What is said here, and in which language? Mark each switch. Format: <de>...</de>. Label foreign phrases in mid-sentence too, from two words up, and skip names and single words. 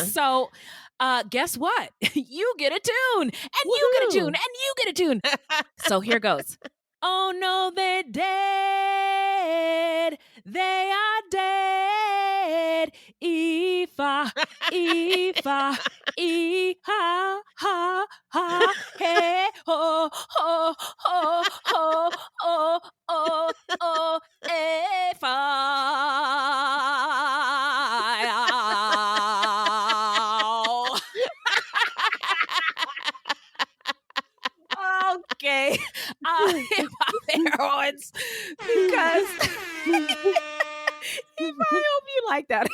<en>So guess what? You get a tune, and you get a tune, and you get a tune. So here goes. Oh no, they're dead. They are dead. Aoife, Aoife, ha, ha, ha, hey, ho, ho, ho, ho, oh, oh, oh, Aoife. Okay, Hip Hop Heroines, because I hope you like that.</en>